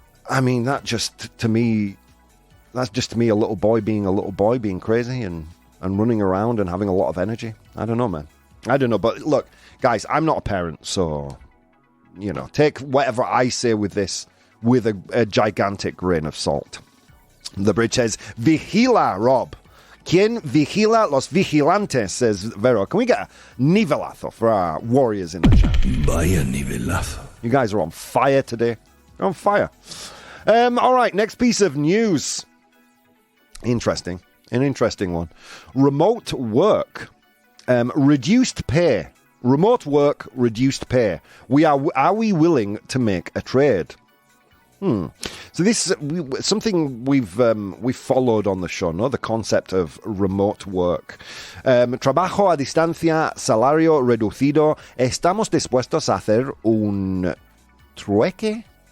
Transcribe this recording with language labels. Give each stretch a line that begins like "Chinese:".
English: I mean, that's just to me a little boy being crazy and running around and having a lot of energy. I don't know, man. I don't know. But look, guys, I'm not a parent, so, take whatever I say with this with a gigantic grain of salt. The bridge says, Vigila, Rob.
Spanish: ¿Quién vigila los vigilantes?
English: Says Vero. Can we get a nivelazo for our warriors in the chat?
Spanish: Vaya nivelazo.
English: You guys are on fire today. You're on fire. All right, next piece of news. Interesting. An interesting one. Remote work. Reduced pay. Remote work, reduced pay. Are we willing to make a trade? So this is something we've followed on the show, no? The concept of remote work.
Spanish: Trabajo a distancia, salario reducido. ¿Estamos dispuestos a hacer un trueque?